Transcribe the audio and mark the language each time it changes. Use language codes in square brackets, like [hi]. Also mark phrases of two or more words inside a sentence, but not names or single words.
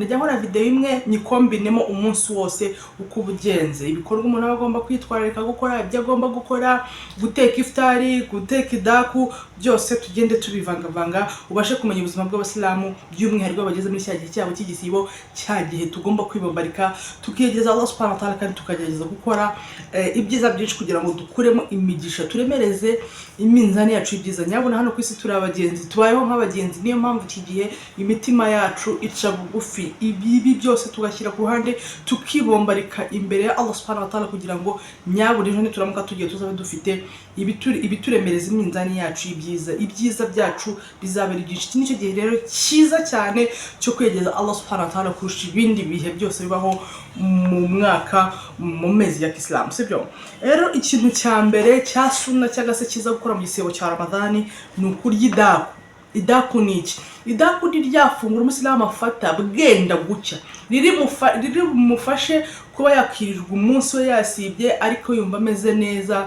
[rw] Najya nkora video imwe nyikombinemo umunsi wose uko ubugenze, ibikorwa umuntu aba agomba kwitwararika gukora, ibyo agomba gukora, guteka iftari, guteka idaku, byose tugende tubivangavanga ubashe kumenya ubuzima bw'abasilamu by'umwihariko bageze muri cyagihe cyabo cy'igisibo, cyagihe tugomba kwibambarika tukiyegeza [ar] الله سبحانه وتعالى, [rw] kandi tukagerageza gukora ibyiza byinshi kugira ngo dukuremo imigisha, turemereze iminzani yacu ibyiza. Nyabona hano ku isi turi abagenzi, tubayeho nk'abagenzi, niyo mpamvu iki gihe imitima yacu ica bugufi, ibi byose tugashyira ku ruhande tukibombarika imbere ya [ar] الله سبحانه وتعالى, [rw] kugira ngo nyabona ejo nituramuka tugiye tuzabe dufite ibituremereza iminzani yacu ibyiza byacu bizabera byinshi. Iki nicyo gihe rero cyiza cyane cyo kwegeza [ar] الله سبحانه وتعالى [rw] kurusha ibindi bihe byose bibaho mu mwaka, mu mezi ya Islam, sibyo? Rero ikintu cya mbere cya suna cyangwa se kiza gukora mu gisibo cya Ramadan ni ukurya idaku. Idaku ni iki? Idaku ni ryafungura umusilamu afata bwenda gucya, riri mufashe kuba yakirirwa umunsi we yasibye ariko yumva ameze neza.